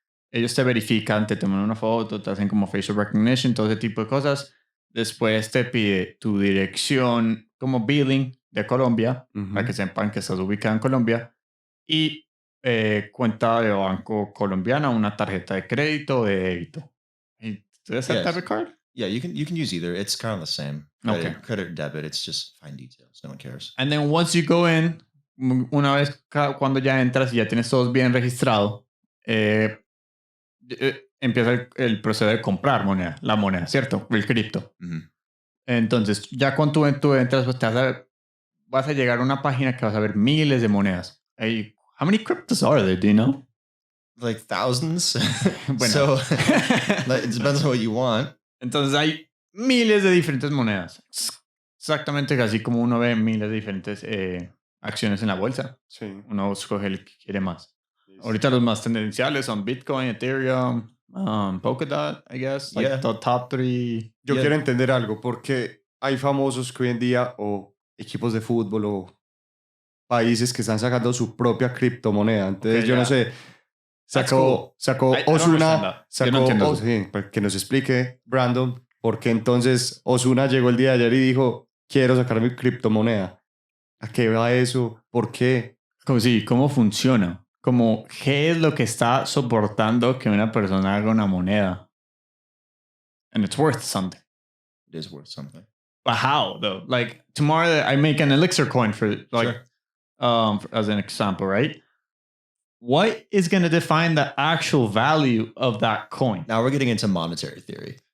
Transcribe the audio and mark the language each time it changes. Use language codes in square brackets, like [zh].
[es] Ellos te verifican, te toman una foto, te hacen como [en] facial recognition, [es] todo ese tipo de cosas. Después te pide tu dirección como billing de Colombia, para que sepan que estás ubicado en Colombia, y cuenta de banco colombiana, una tarjeta de crédito o de débito. [en] Do they have debit card? Yeah, you can use either. It's kind of the same. Credit or debit, it's just fine details. No one cares. And then once you go in, [es] una vez cuando ya entras y ya tienes todos bien registrado, empieza el proceso de comprar la moneda, ¿cierto? El cripto. Entonces, ya cuando tú entras, pues vas a llegar a una página que vas a ver miles de monedas. [en] How many cryptos are there, do you know? Like thousands. [es] Bueno. [en] So, it depends on what you want. [es] Entonces, hay miles de diferentes monedas. Exactamente así como uno ve miles de diferentes acciones en la bolsa. Sí. Uno escoge el que quiere más. Ahorita los más tendenciales son Bitcoin, Ethereum, Polkadot, [en] I guess. Like the top 3. [es] Yo quiero entender algo, porque hay famosos que hoy en día, o equipos de fútbol, o países que están sacando su propia criptomoneda. Entonces, yo no sé, sacó Ozuna, que nos explique, Brandon, por qué entonces Ozuna llegó el día de ayer y dijo, quiero sacar mi criptomoneda. ¿A qué va eso? ¿Por qué? ¿Cómo funciona? Como, ¿qué es lo que está soportando que una persona haga una moneda? [en] And it's worth something. It is worth something. But how, though? Like, tomorrow I make an Elixor coin for, like, as an example, right? What is going to define the actual value of that coin? Now we're getting into monetary theory.